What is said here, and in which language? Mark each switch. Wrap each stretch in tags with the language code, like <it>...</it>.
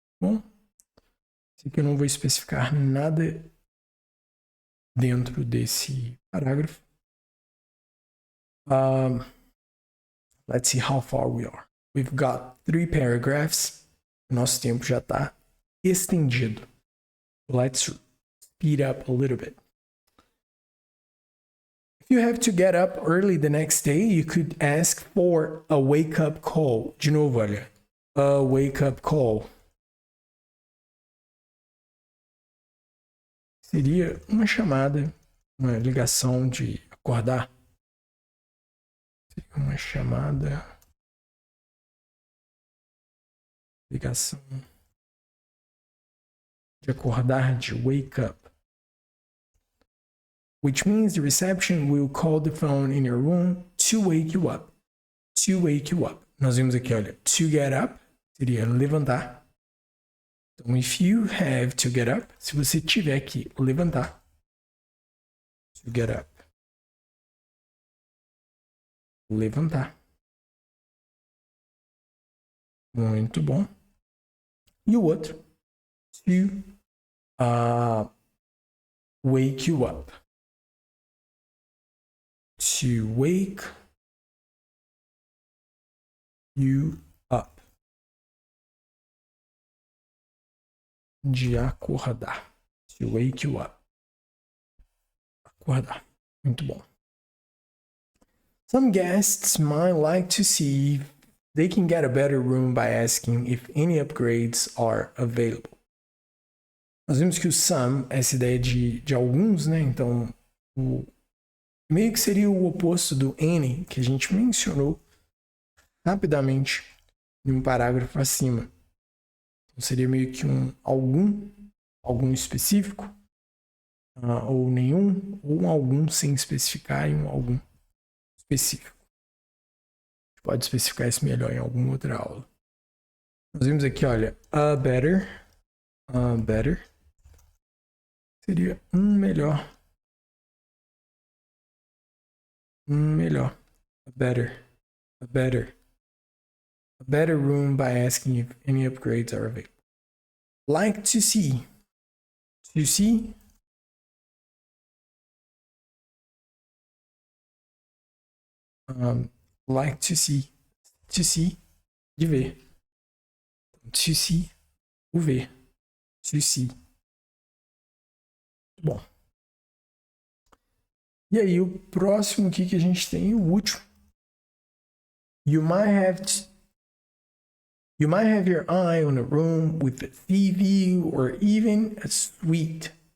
<pt>Bom, esse aqui eu não vou especificar nada dentro desse parágrafo.</pt> <en>Let's see how far we are. We've got 3 paragraphs.</en> <pt>Nosso tempo já está estendido.</pt> <en>Let's speed up a little bit. If you have to get up early the next day, you could ask for a wake-up call.</en> <pt>De novo, olha.</pt> <en>A wake-up call.</en> <pt>Seria uma chamada, uma ligação de acordar. Seria uma chamada, ligação de acordar, de</pt> <en>wake up. Which means the reception will call the phone in your room to wake you up. To wake you up.</en> <pt>Nós vimos aqui, olha,</pt> <en>to get up</en> <pt>seria levantar. Então,</pt> <en>if you have to get up,</en> <pt>se você tiver que levantar,</pt> <en>to get up.</en> <pt>Levantar. Muito bom. E o outro,</pt> <en>to wake you up. To wake you up.</en> <pt>De acordar.</pt> <en>To wake you up.</en> <pt>Acordar. Muito bom.</pt> <en>Some guests might like to see if they can get a better room by asking if any upgrades are available.</en> <pt>Nós vimos que o some, essa ideia de alguns, né? Então, meio que seria o oposto do any, que a gente mencionou rapidamente em um parágrafo acima. Então, seria meio que algum específico, ou nenhum, ou um algum sem especificar e um algum específico. A gente pode especificar isso melhor em alguma outra aula. Nós vimos aqui, olha,</pt> <en>a better</en> <pt>seria melhor. Melhor.</pt> <en>A better room by asking if any upgrades are available. Like to see. To see. Like to see. To see.</en> <pt>De ver.</pt> <en>To see.</en> <pt>O ver.</pt> <en>To see.</en> <pt>Bom. E aí, o próximo aqui que a gente tem, o último.</pt> <en>You might have your eye on a room with a TV or even a suite.</en>